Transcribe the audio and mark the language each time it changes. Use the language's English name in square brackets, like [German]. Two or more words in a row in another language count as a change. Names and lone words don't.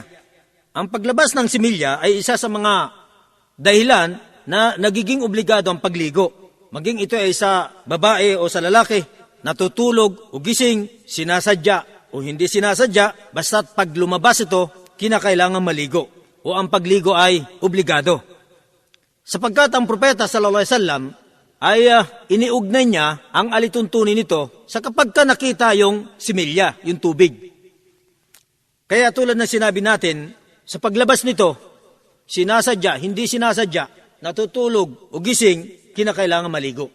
[Filipino] Ang paglabas ng similya ay isa sa mga dahilan na nagiging obligado ang pagligo. Maging ito ay sa babae o sa lalaki, natutulog o gising, sinasadya o hindi sinasadya, basta't pag lumabas ito, kinakailangan maligo o ang pagligo ay obligado. Sapagkat ang propeta [Arabic] صلى الله عليه وسلم [Filipino] ay iniugnay niya ang alituntunin nito sa kapag ka nakita yung similya, yung tubig. Kaya tulad na sinabi natin, sa paglabas nito, sinasadya, hindi sinasadya, natutulog o gising, kinakailangan maligo.